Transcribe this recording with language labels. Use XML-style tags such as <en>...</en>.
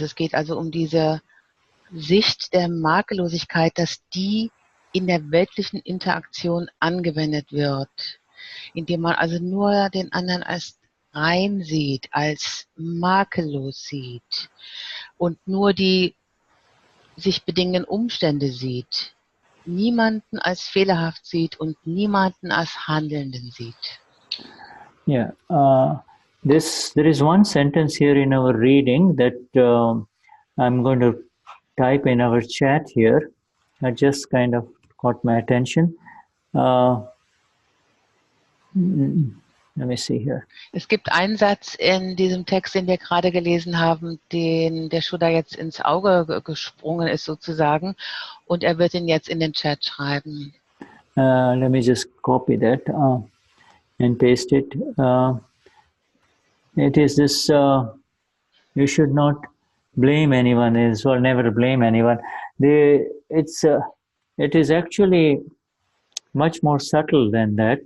<de>Es geht also um diese Sicht der Makellosigkeit, dass die in der weltlichen Interaktion angewendet wird, indem man also nur den anderen als rein sieht, als makellos sieht und nur die sich bedingenden Umstände sieht, niemanden als fehlerhaft sieht und niemanden als Handelnden sieht.</de> <en>Yeah, there is one sentence here in our reading that I'm going to type in our chat here. That just kind of caught my attention. Let me see here.</en> <de>Es gibt einen Satz in diesem Text, den wir gerade gelesen haben, den der Shuddha jetzt ins Auge gesprungen ist sozusagen, und er wird ihn jetzt in den Chat schreiben.</de> <en>Let me just copy that and paste it. It is this, you should not blame anyone, or never blame anyone. It is actually much more subtle than that.</en>